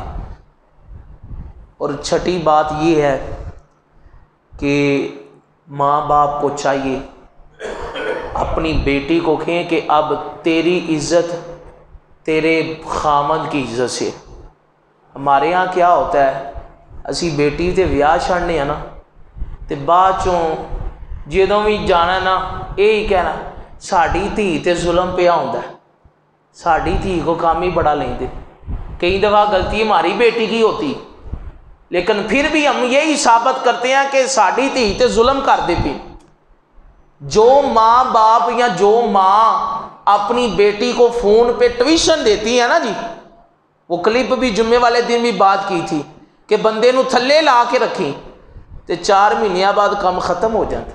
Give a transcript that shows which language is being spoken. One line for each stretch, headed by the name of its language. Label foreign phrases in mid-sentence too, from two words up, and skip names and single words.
Urdu: اور 6ٹھی بات یہ ہے کہ ماں باپ کو چاہیے اپنی بیٹی کو کہیں کہ اب تیری عزت تیرے خامد کی عزت سے۔ ہمارے ہاں کیا ہوتا ہے،
Punjabi: اسی بیٹی تے ویاہ چھڑنے ہیں نا تے بعد چوں جدوں بھی جانا نا یہی کہنا ساڈی دھی تے ظلم پیا ہوندا ہے، ساڈی دھی کو کام ہی بڑا لیندے۔
Urdu: کئی دفعہ غلطی ہماری بیٹی کی ہوتی، لیکن پھر بھی ہم یہی ثابت کرتے ہیں کہ
Punjabi: ساڈی دھی تے ظلم کر دے پی۔
Urdu: جو ماں باپ یا جو ماں اپنی بیٹی کو فون پہ ٹیوشن دیتی ہے نا جی، وہ کلپ بھی جمعے والے دن بھی بات کی تھی کہ
Punjabi: بندے نو تھلے لا کے رکھیں تے 4 مہینے بعد
Urdu: کام ختم ہو جاتا۔